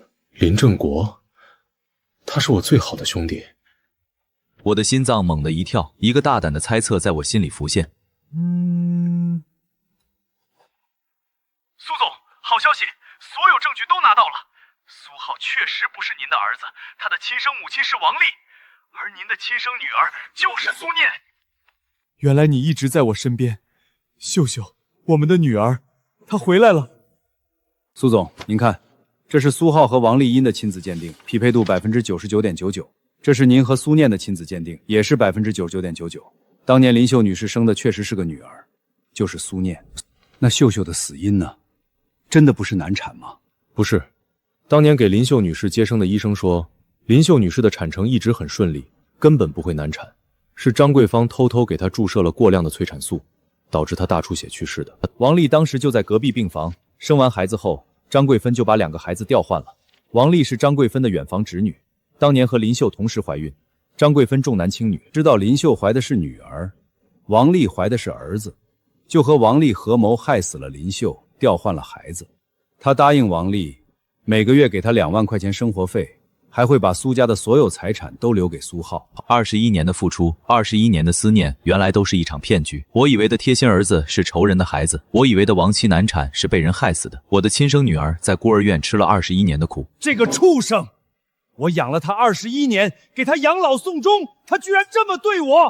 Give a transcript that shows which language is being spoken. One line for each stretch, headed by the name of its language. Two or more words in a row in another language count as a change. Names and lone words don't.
Chinese: 林正國？他是我最好的兄弟。我的心臟猛地一跳，一個大膽的猜測在我心裡浮現。蘇總，好消息，所有證據都拿到了。蘇浩確實不是您的兒子，他的親生母親是王麗，而您的親生女兒就是蘇念。原來你一直在我身邊，秀秀，我們的女兒，她回來了。蘇總，您看，這是蘇浩和王麗英的親子鑑定，匹配度99.99%。這是您和蘇念的親子鑑定，也是99.99%。當年林秀女士生的確實是個女兒，就是蘇念。那秀秀的死因呢？真的不是難產嗎？不是，當年給林秀女士接生的醫生說，林秀女士的產程一直很順利，根本不會難產，是張桂芳偷偷給她注射了過量的催產素，導致她大出血去世的。王麗當時就在隔壁病房，生完孩子後，張桂芬就把2個孩子調換了。王麗是張桂芬的遠房侄女，當年和林秀同時懷孕，張桂芬重男輕女，知道林秀懷的是女兒，王麗懷的是兒子，就和王麗合謀害死了林秀，調換了孩子。他答應王麗每個月給他2萬塊錢生活費，還會把蘇家的所有財產都留給蘇浩。 21 年的付出，21年的思念，原來都是一場騙局。我以為的貼心兒子是仇人的孩子，我以為的亡妻難產是被人害死的。我的親生女兒在孤兒院吃了21年的苦。這個畜生！我養了她21年，給她養老送終，她居然這麼對我！